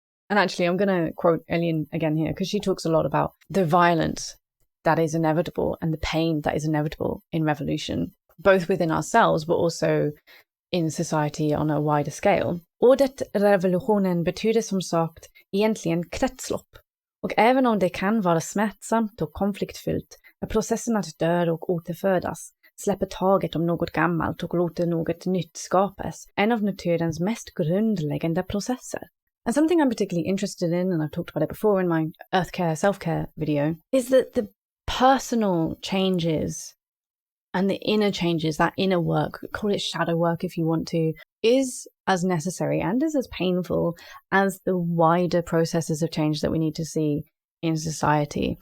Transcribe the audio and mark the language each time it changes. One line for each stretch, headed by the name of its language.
English: And actually, I'm going to quote Elin again here, because she talks a lot about the violence that is inevitable and the pain that is inevitable in revolution, both within ourselves, but also in society on a wider scale.
Swedish: Ordet revolutionen betyder som sagt egentligen kretslopp. Och även om det kan vara smärtsamt och konfliktfyllt, är processen att dö och återfödas, släpper taget om något gammalt och låter något nytt skapas, en av naturens mest grundläggande processer.
English: And something I'm particularly interested in, and I've talked about it before in my Earth Care, Self-Care video, is that the personal changes and the inner changes, that inner work, call it shadow work if you want to, is as necessary and is as painful as the wider processes of change that we need to see in society.